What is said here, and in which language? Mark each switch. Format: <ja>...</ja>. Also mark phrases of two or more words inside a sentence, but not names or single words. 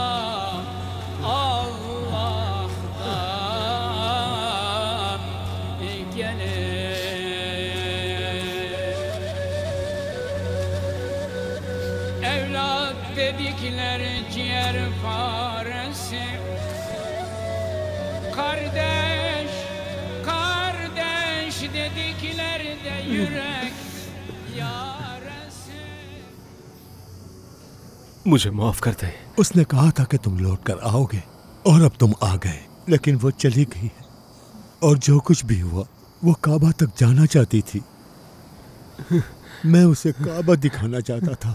<tr>Allah'tan evlat dedikler ciğer faresi, kardeş, kardeş dedikler de yürek yaresi.</tr> <hi>मुझे माफ कर दे। उसने कहा था कि तुम लौट कर आओगे और अब तुम आ गए, लेकिन वो चली गई है। और जो कुछ भी हुआ वो काबा तक जाना चाहती थी। मैं उसे काबा दिखाना चाहता था।</hi>